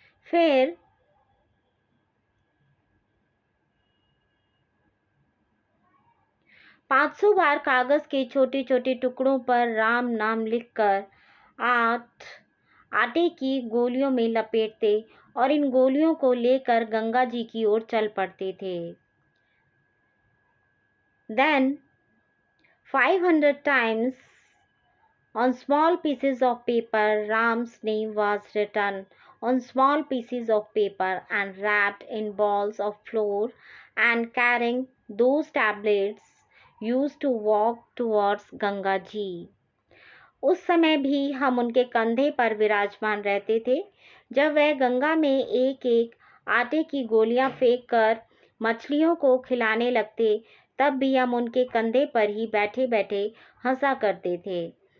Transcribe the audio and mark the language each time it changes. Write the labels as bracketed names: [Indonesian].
[Hindi] फिर 500 बार कागज के छोटे छोटे टुकड़ों पर राम नाम लिखकर आटे की गोलियों में लपेटते और इन गोलियों को लेकर गंगा जी की ओर चल पड़ते थे. [English] Then 500 times on small pieces of paper, Ram's name was written on small pieces of paper and wrapped in balls of flour, and carrying those tablets used to walk towards Ganga Ji. [Hindi] उस समय भी हम उनके कंधे पर विराजमान रहते थे. जब वह गंगा में एक एक आटे की गोलियां फेंक कर मछलियों को खिलाने लगते, तब भी हम उनके कंधे पर ही बैठे बैठे हंसा करते थे.